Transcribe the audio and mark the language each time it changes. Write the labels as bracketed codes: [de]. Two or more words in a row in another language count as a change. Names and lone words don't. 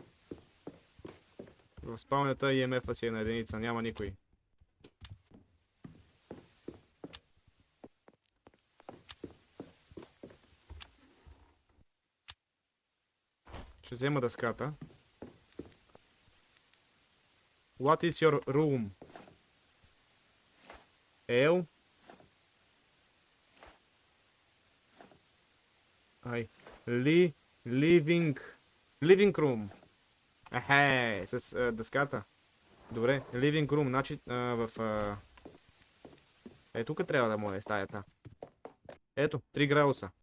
[bg] В спалнята EMF-а си е на единица. Няма никой. Ще взема дъската. [en] What is your room? L. Living room. [bg] С дъската. Добре, [en] living room, [bg] значи в... тук трябва да му е стаята. Ето, 3 градуса.